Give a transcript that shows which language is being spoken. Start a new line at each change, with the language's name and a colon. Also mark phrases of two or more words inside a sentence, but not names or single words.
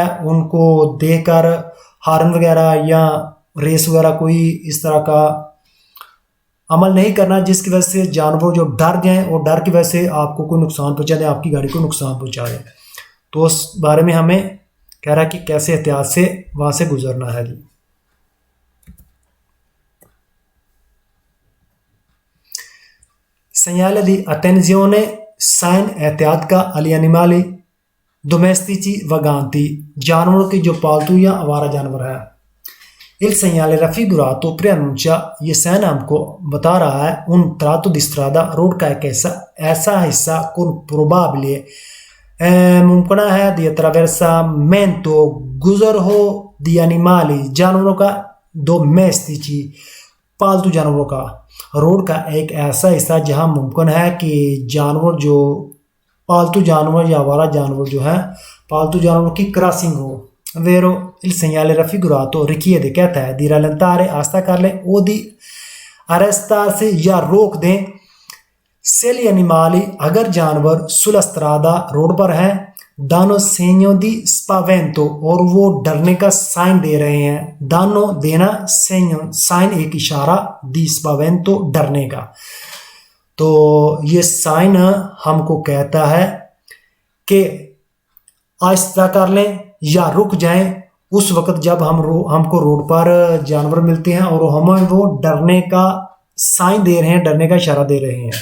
Hindi: उनको देखकर हार्न वगैरह या रेस वगैरह कोई इस तरह का अमल नहीं करना जिसकी वजह से जानवर जो डर जाएं और डर की वजह से आपको कोई नुकसान पहुंचा दे, आपकी गाड़ी को नुकसान पहुंचा दे। तो उस बारे में हमें कह रहा है कि कैसे एहतियात से वहाँ से गुजरना है जी।
Italian: Segnale di attenzione,
Hindi: साइन एहतियात का
Italian: agli animali domestici vaganti,
Hindi: जानवरों की जो पालतू या आवारा जानवर है।
Italian: Il segnale raffigurato preannuncia,
Hindi: ये साइन हमको बता रहा है
Italian: un tratto di strada,
Hindi: रोड का एक ऐसा हिस्सा
Italian: con probabile
Hindi: मुमकिन है
Italian: di attraversamento,
Hindi: गुजर हो
Italian: di animali,
Hindi: जानवरों का domestici, पालतू जानवरों का। रोड का एक ऐसा हिस्सा जहां मुमकिन है कि जानवर जो पालतू जानवर या आवारा जानवर जो है पालतू जानवरों की क्रॉसिंग हो।
Italian: Vero il segnale raffigurato richiede,
Hindi: कहता है
Italian: di rallentare,
Hindi: आस्था कर लें, ओ
Italian: di arrestarsi,
Hindi: या रोक दें,
Italian: se gli animali,
Hindi: अगर जानवर
Italian: sulla strada,
Hindi: रोड पर हैं,
Italian: danno segno di spavento,
Hindi: और वो डरने का साइन दे रहे हैं। danno देना, segno साइन एक इशारा,
Italian: di spavento
Hindi: डरने का। तो ये साइन हमको कहता है कि आहिस्ता कर लें या रुक जाएं उस वक्त जब हमको रोड पर जानवर मिलते हैं और हमें वो डरने का साइन दे रहे हैं, डरने का इशारा दे रहे हैं।